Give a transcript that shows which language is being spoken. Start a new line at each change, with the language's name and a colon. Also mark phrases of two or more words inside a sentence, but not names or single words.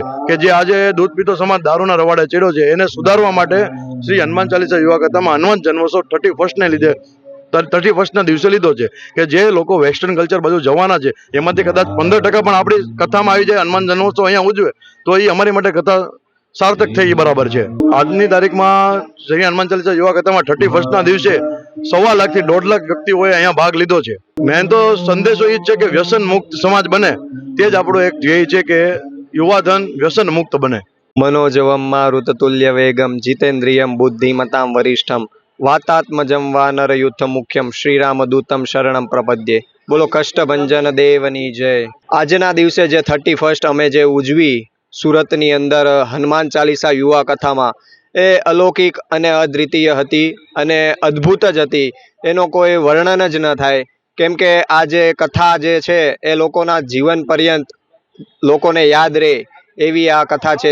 Gujarati: કે જે આજે દૂધ પીતો સમાજ દારૂના રવાડે ચડ્યો છે, એને સુધારવા માટે શ્રી હનુમાન ચાલીસા યુવા કથામાં હનુમાન જન્મોત્સવ 31st ને લીધે 31st દિવસે લીધો છે કે જે લોકો
English: western culture
Gujarati: બાજુ જવાના છે એમાંથી કદાચ 15% પણ આપણી કથામાં આવી જાય, હનુમાન જન્મોત્સવ અહીંયા ઉજવે તો એ અમારી માટે કથા સાર્થક થઈ બરાબર છે। આજની તારીખમાં શ્રી હનુમાન ચાલીસા યુવા કથામાં 31st દિવસે 1.25 લાખથી 1.5 લાખ વ્યક્તિઓએ અહીંયા ભાગ લીધો છે। મેન તો સંદેશો એ જ છે કે વ્યસન મુક્ત સમાજ બને, તે જ આપણો એક ધ્યેય છે કે યુવાધન વ્યસન મુક્ત બને।
Sanskrit: मनोजवम मारुततुल्य वेगम जितेन्द्रियम बुद्धिमतां वरिष्ठम वातात्मजम वानरयुथ मुख्यम श्रीरामदूतम शरणम प्रपद्ये।
Gujarati: બોલો કષ્ટભંજન દેવની જય। આજના દિવસે જે 31st અમે જે ઉજવી સુરતની અંદર હનુમાન ચાલીસા યુવા કથામાં, એ અલૌકિક અને અદ્વિતીય હતી અને અદ્ભુત જ હતી, એનો કોઈ વર્ણન જ ન થાય। કેમ કે આ જે કથા જે છે એ લોકોના જીવન પર્યંત લોકોને યાદ રહે એવી આ કથા છે।